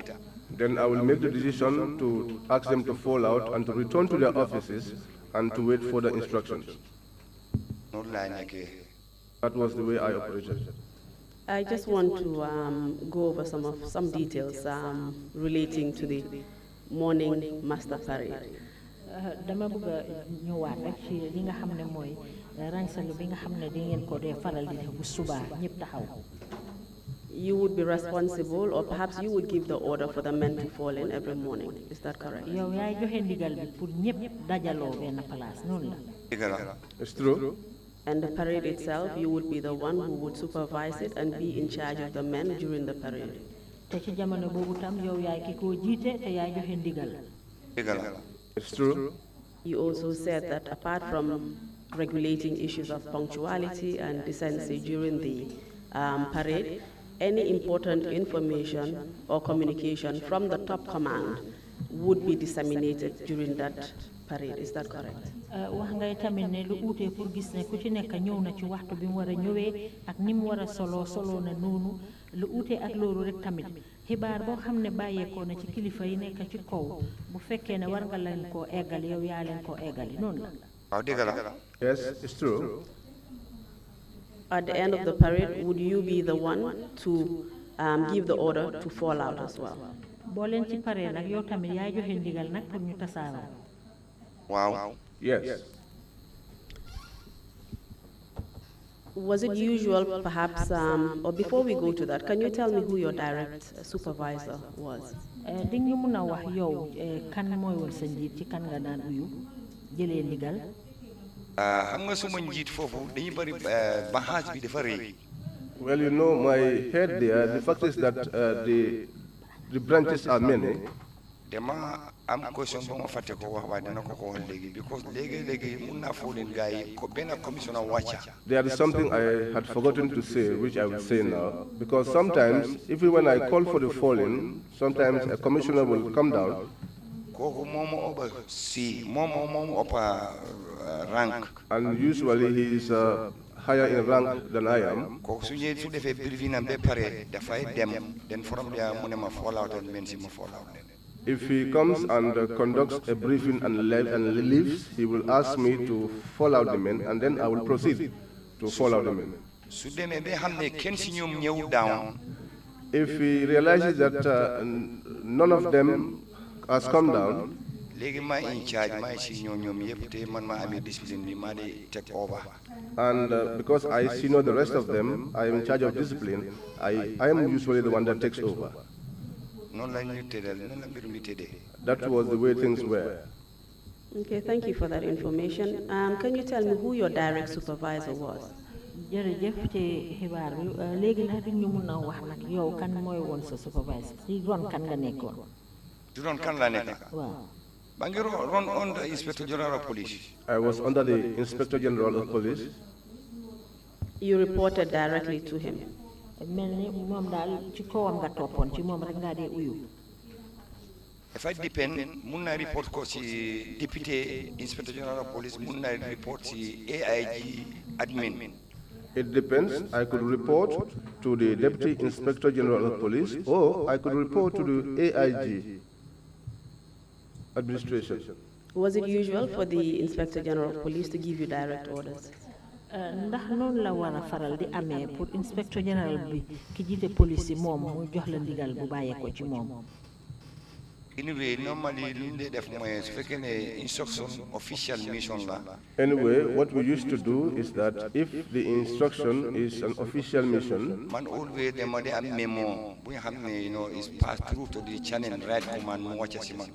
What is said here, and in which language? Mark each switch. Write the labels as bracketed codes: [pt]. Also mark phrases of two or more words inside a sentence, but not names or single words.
[en] Then I will make the decision to ask them to fall out and to return to their offices and to wait for the instructions. That was the way I operated. I just want to go over some details relating to the morning master parade. [wo] dama bëgg a ñëwaat rek ci li nga xam ne mooy rangsalu bi nga xam ne di ngeen ko dee faral di def bu subaa ñëpp taxaw. [en] You would be responsible, or perhaps you would give the order for the men to fall in every morning. Is that correct? [wo] yow yaay joxe ndigal bi pour ñëpp dajaloo benn place noonu la. [en] It's true. And the parade itself, you would be the one who would supervise it and be in charge of the men during the parade. [wo] te ci jamono boobu tam yow yaay ki koo jiite te yaay joxe ndigal. [en] It's true. You also said that apart from regulating issues of punctuality and decency during the parade, any important information or communication from the top command would be disseminated during that parade. Is that correct? [wo] wax ngay tamit ne lu uutee pour gis ne ku ci nekk ñëw na ci waxtu bi mu war a ñëwee ak ni mu war a soloo na noonu lu uutee ak loolu rek tamit xibaar boo xam ne bàyyeekoo na ci kilifa yi nekk ci kaw bu fekkee ne war nga leen koo eggali yow yaa leen koo eggali noonu la. waaw dëgg la. [en] Yes, it's true. At the end of the parade, would you be the one to give the order to fall out as well? [wo] boo leen ci paree nag yow tamit yaay joxe ndigal nag pour ñu tasaaroo. [en] Wow. Yes. Was it usual, perhaps, or before we go to that, can you tell me who your direct supervisor was? [wo] di nga mun a wax yow kan mooy woon sa njiit ci kan nga daan uyu jëlee ndigal. xam nga suma njiit foofu dañuy bari banxaas bi dafa rëy. [en] Well, you know, my head there, the fact is that the branches are many. [wo] dama am question ba ma fàtte ko wax waaye dana ko wax léegi because léegi mun naa foo leen gars yi ko benn commissioner wàcca. [en] There is something I had forgotten to say, which I will say now, because sometimes, even when I call for the falling, sometimes a commissioner will come down. [wo] kooku moom moom [en] upper rank. And usually he is higher in rank than I am. [wo] kooku su ñëwee su defee briefing am ba pare dafay dem [en] then from there [wo] mu ne ma [en] fall out [wo] and men si ma [en] fall out. If he comes and conducts a briefing and leaves, he will ask me to fall out the men, and then I will proceed to fall out the men. [wo] su demee ba xam ne kenn si ñoom ñëw down. [en] If he realizes that none of them has come down, [wo] léegi maa [en] in charge [wo] maa si ñoom yëpp te man maa amee discipline bi maa di [en] take over. and because I see know the rest of them, I am in charge of discipline. I am usually the one that takes over. noonu la ñu tëddal noonu la mbir mi tëddee. That was the way things were. Okay, thank you for that information. Can you tell me who your direct supervisor was? [wo] jërëjëf ci xibaar bi léegi nag di ñu mun a wax nag yow kan mooy woon sa supervisor ci ron kan nga nekkoon. du doon kan la nekk. waaw. ba ngi ron [en] on the inspector general of police. I was under the Inspector General of Police. You reported directly to him? [wo] mel ni moom daal ci kawam nga toppoon ci moom rek ngaa dee uyu. dafa depend mun naa report ko si député [en] inspector general of police [wo] mun naa report si [en] AIG admin. It depends. I could report to the Deputy Inspector General of Police, or I could report to the AIG administration. Was it usual for the Inspector General of Police to give you direct orders? [wo] Ndax noonu la war a faral di amee pour [fr] inspecteur général [wo] bi ki jiite police yi moom mu jox la ndigal bu bàyyeekoo ci moom. [en] Anyway, normally, instruction official mission la. Anyway, what we used to do is that if the instruction is an official mission, Man always the memo, is passed through to the channel right command watches man.